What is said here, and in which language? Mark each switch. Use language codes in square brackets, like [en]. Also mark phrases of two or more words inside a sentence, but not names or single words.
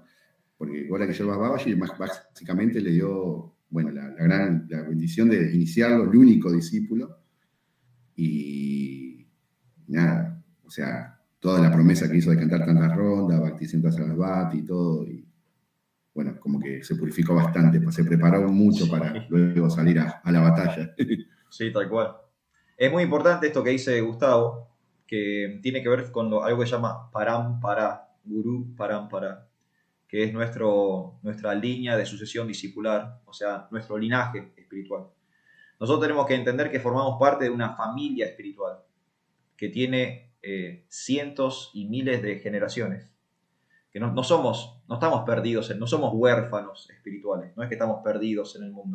[es] Porque Gorakishore Das Babaji básicamente le dio, bueno, la bendición de iniciarlo, el único discípulo, y nada, o sea, toda la promesa que hizo de cantar tantas rondas, Bhaktisiddhanta Sarasvati y todo, y bueno, como que se purificó bastante, pues se preparó mucho para luego salir a la batalla. Sí, tal cual. Es muy importante esto que dice Gustavo, que tiene que ver con algo que se llama parampara, [sa] guru parampara, [es] que es nuestra línea de sucesión discipular, o sea, nuestro linaje espiritual. Nosotros tenemos que entender que formamos parte de una familia espiritual que tiene cientos y miles de generaciones. Que no estamos perdidos, no somos huérfanos espirituales, no es que estamos perdidos en el mundo.